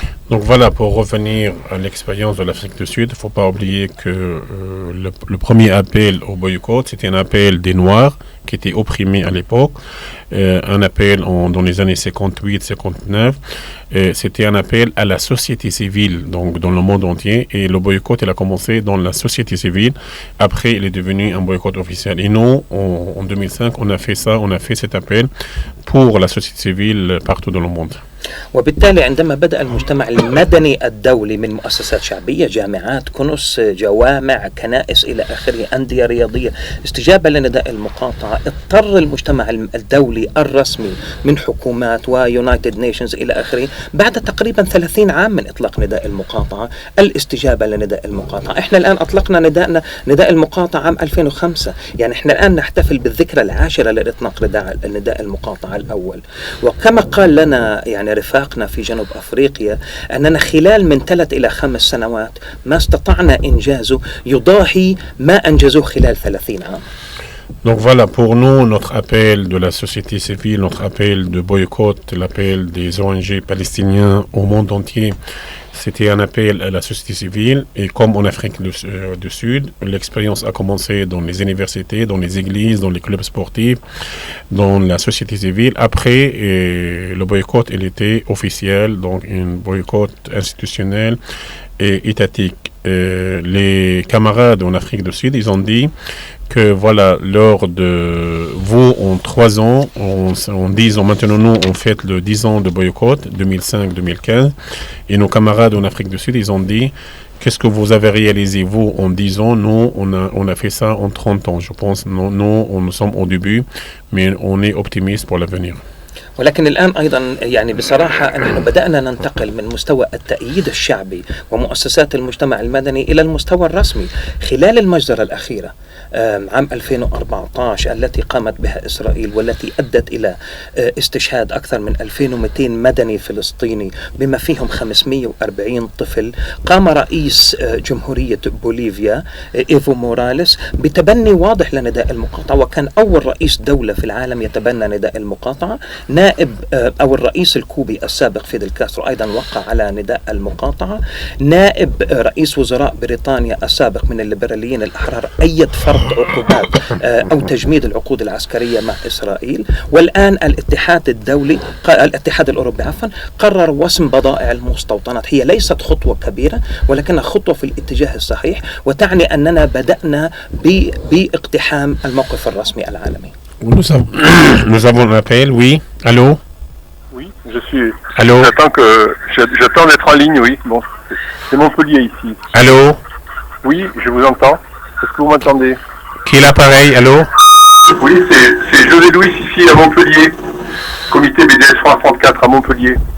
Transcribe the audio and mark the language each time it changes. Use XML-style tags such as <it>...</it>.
<fr>Donc voilà, pour revenir à l'expérience de l'Afrique du Sud, il ne faut pas oublier que le premier appel au boycott, c'était un appel des Noirs qui étaient opprimés à l'époque, un appel dans les années 58-59, c'était un appel à la société civile, donc dans le monde entier, et le boycott, il a commencé dans la société civile, après il est devenu un boycott officiel. Et nous, en 2005, on a fait cet appel pour la société civile partout dans le monde.</fr> <ar>وبالتالي عندما بدأ المجتمع المدني الدولي من مؤسسات شعبية، جامعات، كنس، جوامع، كنائس إلى آخره، أندية رياضية، استجابة لنداء المقاطعة، اضطر المجتمع الدولي الرسمي من حكومات ويونايتد نيشنز إلى آخره بعد تقريبا 30 عام من إطلاق نداء المقاطعة الاستجابة لنداء المقاطعة. إحنا الآن أطلقنا نداء المقاطعة عام 2005، يعني إحنا الآن نحتفل بالذكرى العاشرة لإطلاق نداء المقاطعة الأول. وكما قال لنا يعني رفاقنا في جنوب أفريقيا أننا خلال من 3 إلى 5 سنوات ما استطعنا إنجازه يضاهي ما أنجزوه خلال 30 عام.</ar> <fr>Donc voilà, pour nous, notre appel de la société civile, notre appel de boycott, l'appel des ONG palestiniens au monde entier, c'était un appel à la société civile. Et comme en Afrique du Sud, l'expérience a commencé dans les universités, dans les églises, dans les clubs sportifs, dans la société civile. Après, le boycott, il était officiel, donc un boycott institutionnel et étatique. les camarades en Afrique du Sud, ils ont dit que voilà, lors de vous, en 3 ans, en 10 ans, maintenant nous, on fête le 10 ans de boycott, 2005-2015, et nos camarades en Afrique du Sud, ils ont dit, qu'est-ce que vous avez réalisé, vous, en 10 ans? Nous, on a fait ça en 30 ans, je pense. Nous sommes au début, mais on est optimiste pour l'avenir.</fr> <ar>ولكن الآن أيضا يعني بصراحة نحن بدأنا ننتقل من مستوى التأييد الشعبي ومؤسسات المجتمع المدني إلى المستوى الرسمي خلال المجزرة الأخيرة عام 2014 التي قامت بها إسرائيل والتي أدت إلى استشهاد أكثر من 2200 مدني فلسطيني بما فيهم 540 طفل. قام رئيس جمهورية بوليفيا إيفو موراليس بتبني واضح لنداء المقاطعة، وكان أول رئيس دولة في العالم يتبنى نداء المقاطعة. نائب أو الرئيس الكوبي السابق فيدل كاسترو أيضا وقع على نداء المقاطعة. نائب رئيس وزراء بريطانيا السابق من الليبراليين الأحرار أيد فرض عقوبات أو تجميد العقود العسكرية مع إسرائيل. والآن الاتحاد الأوروبي قرر وسم بضائع المستوطنات. هي ليست خطوة كبيرة ولكنها خطوة في الاتجاه الصحيح، وتعني أننا بدأنا باقتحام الموقف الرسمي العالمي.</ar> <fr>Nous avons un appel, oui. Allô? Oui, je suis. Allô? J'attends d'être en ligne, oui. Bon, c'est Montpellier ici. Allô? Oui, je vous entends. Est-ce que vous m'entendez? Qui est l'appareil? Allô? Oui, c'est José Louis ici à Montpellier. Comité BDS France 34 à Montpellier.</fr>